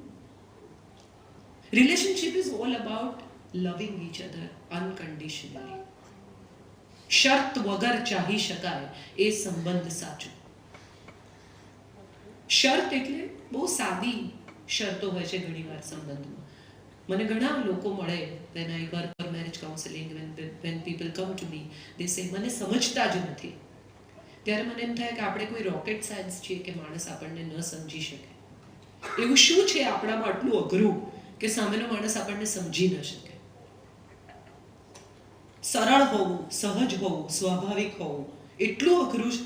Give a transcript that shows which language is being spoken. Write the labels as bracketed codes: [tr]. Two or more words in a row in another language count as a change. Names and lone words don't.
[en] Relationship is all about loving each other unconditionally. [gu] શર્ત વગર ચાહી શકાય એ સંબંધ સાચો. શરત એટલે બહુ સાદી શરતો હોય છે ઘણીવાર સંબંધમાં. મને ઘણા લોકો મળે [en] when I work for marriage counseling, when people come to me, they say [gu] મને સમજતા જ નથી. ત્યારે મને એમ થાય કે આપણે કોઈ [en] rocket science [gu] છીએ કે માણસ આપણને ન સમજી શકે? એવું શું છે આપણામાં આટલું અઘરું કે સામેનો માણસ આપણને સમજી ન શકે? સરળ હોવું, સહજ હોવું, સ્વાભાવિક હોવું એટલું અઘરું છે.